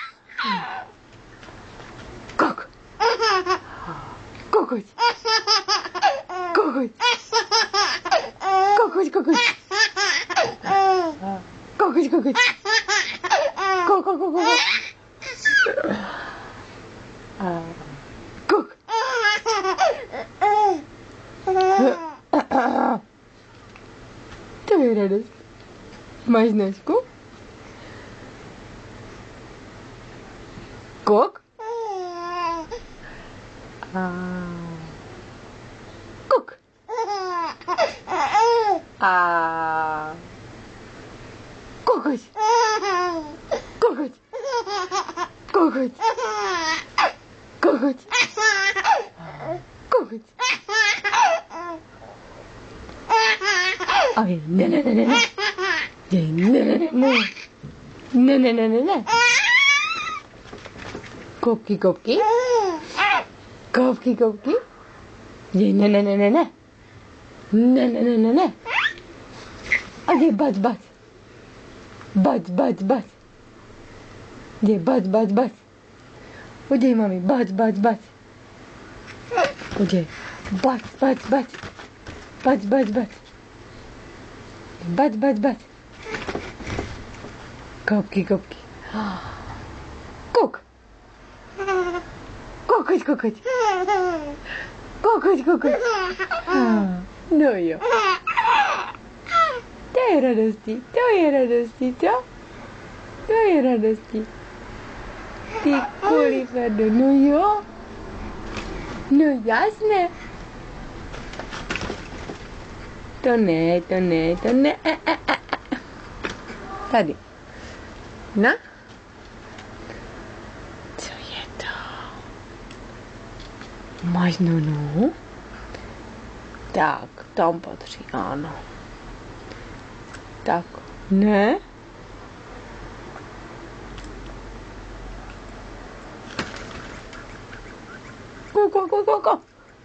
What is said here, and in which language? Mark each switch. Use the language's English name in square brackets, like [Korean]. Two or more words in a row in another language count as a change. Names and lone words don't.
[English] Cook. Cook. Cook. Cook. Cook. Cook. Cook. Go, go, go, go. Cook. [Russian] Ты радость. Мазночку. Кок. Кук. Кукать. Кукать. Кукать. Кукать. Кукать. Ой, не-не-не-не. Не-не-не-не. Не-не-не-не. Копки, копки. Копки, копки. Не-не-не-не-не. Не-не-не-не-не. Где бац, бац. Бац, бац, бац. Где бац, бац, бац. Где, мами, бац, бац, бац. Где бац, бац, бац. Бац, бац, бац. Бац, бац, бац. Копки, копки. Кук. Кукать, кукать. Кукать, кукать. Ну ее. Дай радости, дай радости, да? Дай радости. Ты курифаду, ну ее. Ну ясно. То не, то не, то не. [Czech] Tady. Na? Co je to? Máš nunu? Tak, tam patří, ano. Tak, ne? [English] Go, go, go, go, go.